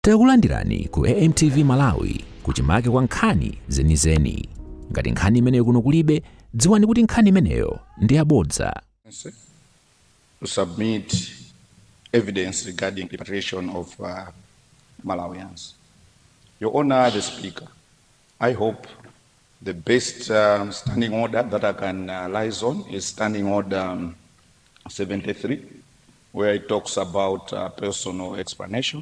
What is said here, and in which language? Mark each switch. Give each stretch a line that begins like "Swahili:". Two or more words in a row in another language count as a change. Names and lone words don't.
Nyanja: Takulandirani ku AMTV Malawi kuchimake kwa nkhani zenizeni. Ngati nkhani imeneyo kuno kulibe, dziwani kuti nkhani imeneyo ndi yabodza.
English: To submit evidence regarding the repatriation of Malawians. Your Honor, the Speaker, I hope the best standing order that I can liaise on is Standing Order 73, where it talks about personal explanation.